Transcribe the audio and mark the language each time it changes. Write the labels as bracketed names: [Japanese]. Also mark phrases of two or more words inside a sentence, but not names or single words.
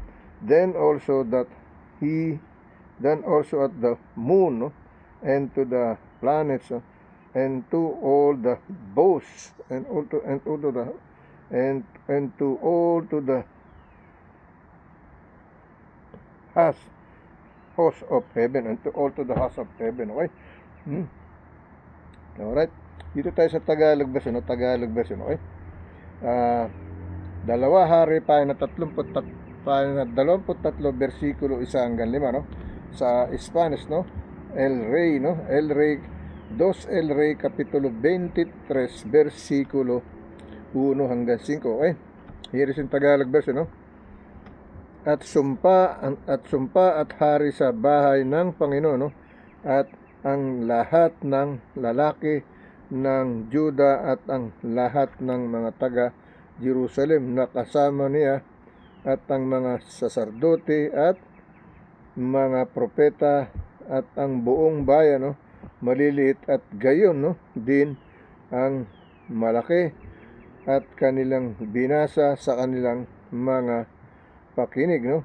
[English] Then also at the moon, no, and to the planets, no, and to all the bows, and to all to the host of heaven, and to all to the house of heaven, okay? Alright, [Filipino] dito tayo sa [English] Tagalog version, [Filipino] no? [English] Tagalog version, okay? [Filipino] Dalawa Hari, pahina 23, versikulo 1 hanggang 5, no? Sa Spanish, no, [Spanish] El Rey, [Filipino] no, [Spanish] El Rey, El Rey, [Filipino] kapitulo 23, versikulo 1 hanggang 5, okay? [English] Here is in Tagalog version, no? [Filipino] At sumpa at hari sa bahay ng Panginoon, no, at ang lahat ng lalaki ng Juda at ang lahat ng mga taga Jerusalem na kasama niya, at ang mga saserdote at mga propeta at ang buong bayan, no, maliliit at gayon, no, din ang malaki, at kanilang binasa sa kanilang mga pakinig, no.